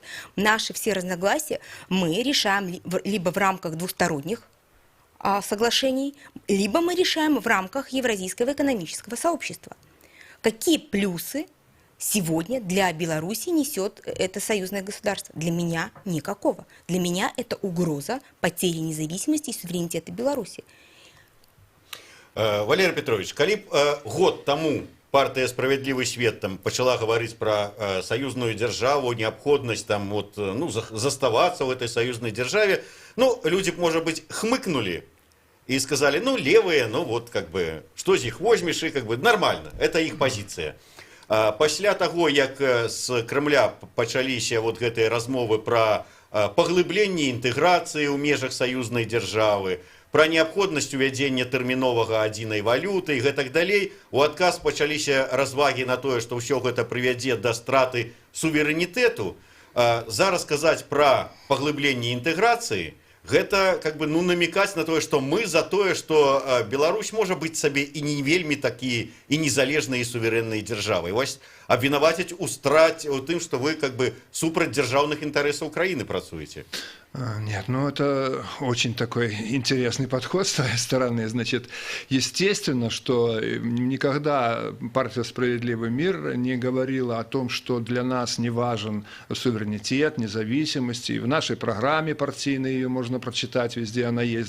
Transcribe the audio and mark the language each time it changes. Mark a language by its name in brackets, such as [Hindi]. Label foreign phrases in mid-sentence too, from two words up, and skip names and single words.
[Russian] Наши все разногласия мы решаем либо в рамках двусторонних соглашений, либо мы решаем в рамках Евразийского экономического сообщества. Какие плюсы сегодня для Беларуси несет это союзное государство? Для меня никакого. Для меня это угроза потери независимости и суверенитета Беларуси. Валерий Петрович, [Belarusian] калі б год тому [Russian] партия «Справедливый свет» там пачала говорить про союзную державу, необходимость там вот, ну, заставаться в этой союзной державе, ну, люди, может быть, хмыкнули и сказали, ну, левые, ну, вот, как бы, что [Belarusian] з іх [Russian] возьмешь, и, как бы, нормально, это их позиция. [Belarusian] Пасля таго, як з Кремля пачаліся вот гэтыя размовы пра паглыбленне інтэграцыі ў межах саюзнай дзяржавы, пра неабходнасць увядзення тэрміновага адзінай валюты і гэтак далей, у адказ пачаліся развагі на тое, што ўсё гэта прывядзе да страты суверэнітэту. Зараз казаць пра паглыбленне інтэграцыі, гэта [Russian] как бы, [Belarusian] ну, намекаць на тое, што мы за тое, што Беларусь можа быць сабе і не вельмі такі і незалежнай і суверэннай дзяржавай. Вось абвінаваціць у тым, што вы [Russian] как бы [Belarusian] супраць дзяржаўных інтарэсаў краіны працуеце. [Russian] Нет, ну это очень такой интересный подход с твоей стороны. Значит, естественно, что никогда партия «Справедливый мир» не говорила о том, что для нас не важен суверенитет, независимость. И в нашей программе партийной ее можно прочитать, везде она есть.